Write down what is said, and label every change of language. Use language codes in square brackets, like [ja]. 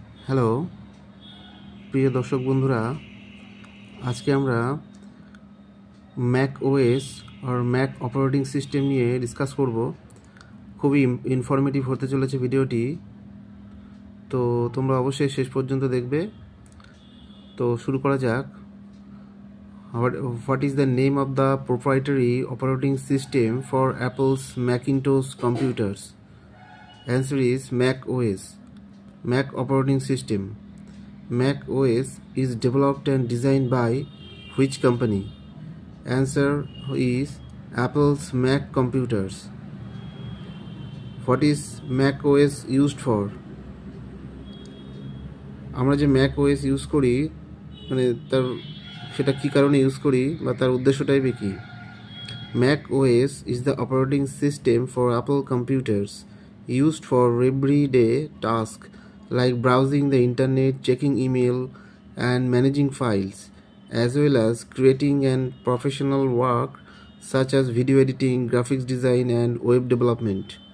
[bn] Hello প্রিয় দর্শক বন্ধুরা, আজকে আমরা ম্যাক ওএস আর ম্যাক অপারেটিং সিস্টেম নিয়ে ডিসকাস করব। খুবই ইনফরমেটিভ হতে চলেছে ভিডিওটি, তো তোমরা অবশ্যই শেষ পর্যন্ত দেখবে। তো শুরু করা যাক। [en] What is the name of the proprietary operating system for Apple's Macintosh computers? Answer is Mac OS. Mac operating system. Mac OS is developed and designed by which company? Answer is Apple's Mac computers. What is Mac OS used for? [bn] আমরা যে Mac OS use করি, মানে সেটা কী কারণে use করি বা তার উদ্দেশ্যটাই বা কী? [en] Mac OS is the operating system for Apple computers used for everyday tasks like browsing the internet, checking email, and managing files, as well as creating and professional work such as video editing, graphics design, and web development.